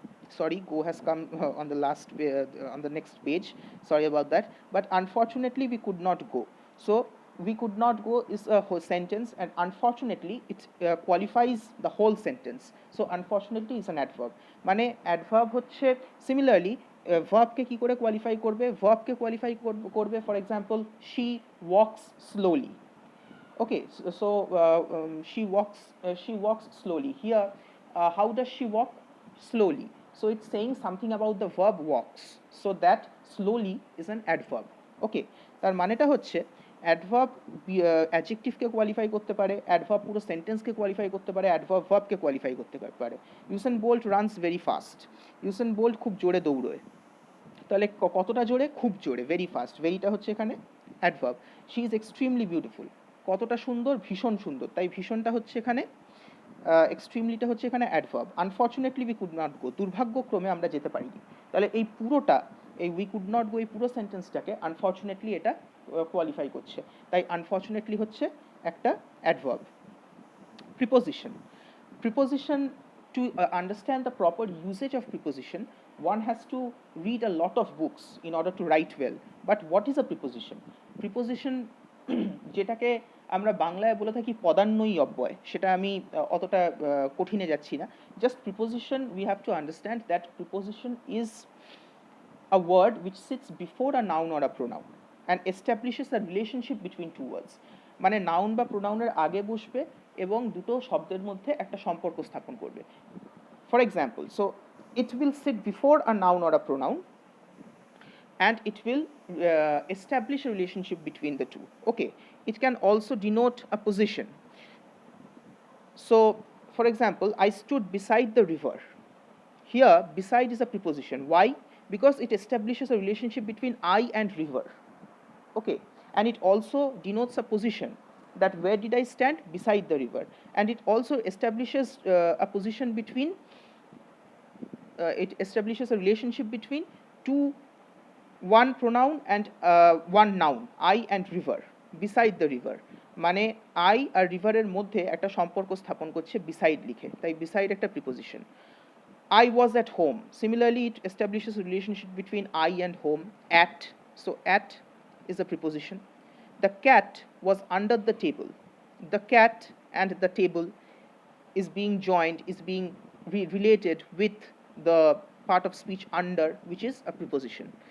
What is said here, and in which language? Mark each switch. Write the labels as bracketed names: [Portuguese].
[English] Sorry, go has come on the last on the next page, sorry about that. But unfortunately we could not go. So we could not go is a whole sentence, and unfortunately it qualifies the whole sentence. So unfortunately is an adverb. [Bangla] মানে adverb হচ্ছে similarly verb কে কি করে qualify করবে? verb কে qualify করবে [English] for example, she walks slowly. Okay, so she walks slowly. Here how does she walk? Slowly. So it's saying something about the verb walks, so that slowly is an adverb. [Bangla] Okay, তার মানেটা হচ্ছে adverb অ্যাডজেক্টিভকে qualify করতে পারে, adverb পুরো সেন্টেন্সকে qualify করতে পারে, adverb ভার্বকে qualify করতে পারে। ইউসেন bolt [English] runs very fast, [Bangla] ইউসেন bolt খুব জোরে দৌড়োয়। তাহলে কতটা জোরে? খুব জোরে, [English] Very fast. [Bangla] ভেরিটা হচ্ছে এখানে adverb. [English] she is extremely beautiful, [Bangla] কতটা সুন্দর? ভীষণ সুন্দর। তাই ভীষণটা হচ্ছে এখানে, এক্সট্রিমলিটা হচ্ছে এখানে adverb. [English] unfortunately we could not go, [Bangla] দুর্ভাগ্যক্রমে আমরা যেতে পারিনি। তাহলে এই পুরোটা, এই [English] we could not go, [Bangla] এই পুরো সেন্টেন্সটাকে আনফর্চুনেটলি এটা কোয়ালিফাই করছে, তাই আনফর্চুনেটলি হচ্ছে একটা adverb. [English] Preposition. Preposition, to understand the proper usage of preposition, one has to read a lot of books in order to write well. But what is a preposition? [Bangla] Preposition যেটাকে আমরা বাংলায় বলে থাকি পদান্বয়ী অব্যয়, সেটা আমি অতটা কঠিনে যাচ্ছি না। [English] Just preposition, we have to understand that preposition is a word which sits before a noun or a pronoun and establishes a relationship between two words. [Bangla] মানে নাউন বা প্রোনাউনের আগে বসবে এবং দুটো শব্দের মধ্যে একটা সম্পর্ক স্থাপন করবে। [English] For example, so it will sit before a noun or a pronoun and it will establish a relationship between the two. Okay, it can also denote a position. So for example, I stood beside the river. Here beside is a preposition. Why? Because it establishes a relationship between I and river. Okay, and it also denotes a position, that where did I stand? Beside the river. And it also establishes a position between it establishes a relationship between one pronoun and one noun, I and river, beside the river. [Bangla] মানে I আর রিভারের মধ্যে একটা সম্পর্ক স্থাপন করছে beside লিখে, তাই beside একটা preposition. [English] I was at home. Similarly, it establishes a relationship between I and home. At, so at is a preposition. The cat was under the table. The cat and the table is being joined, is being related with the part of speech under, which is a preposition.